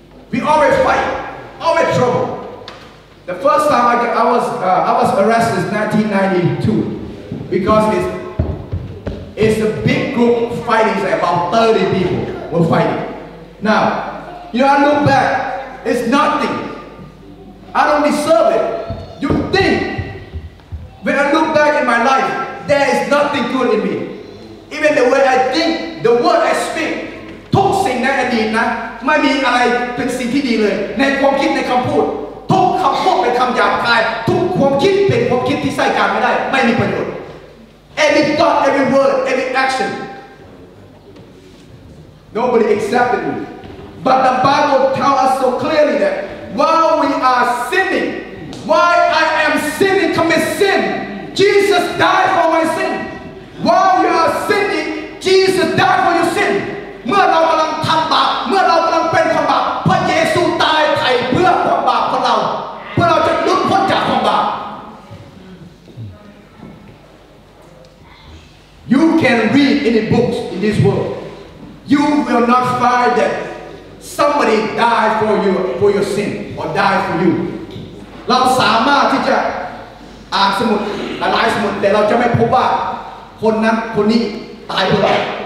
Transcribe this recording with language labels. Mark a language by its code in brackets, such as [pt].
[en] We always fight, always trouble. The first time I was arrested in 1992 because it's a big group fighting. About 30 people were fighting. Now, you know, I look back, it's nothing. I don't deserve it. You think when I look back in my life, there is nothing good in me. Even the way I think, the word I speak, [th] ทุกสิ่งในอดีตนะไม่มีอะไรเป็นสิ่งที่ดีเลยในความคิดในคำพูดทุกคำพูดเป็นคำหยาบคายทุกความคิดเป็นความคิดที่ใส่การไม่ได้ไม่มีประโยชน์ [en] Every thought, every word, every action, nobody accepted me. But the Bible tells us so clearly that while we are sinning, while I am sinning, commit sin, Jesus died for my sin. While you are sinning, Jesus died for your sin. [th] เมื่อเรากำลังทำบาปเมื่อเรากำลังเป็นคนบาปพระเยซูตายไถ่เพื่อความบาปของเราเพื่อเราจะหลุดพ้นจากความบาป [en] You can read any books in this world. you will not find that somebody died for your sin or died for you [th] เราสามารถที่จะอ่านสมุดหลายๆสมุดแต่เราจะไม่พบว่าคนนั้นคนนี้ตายเพื่อเรา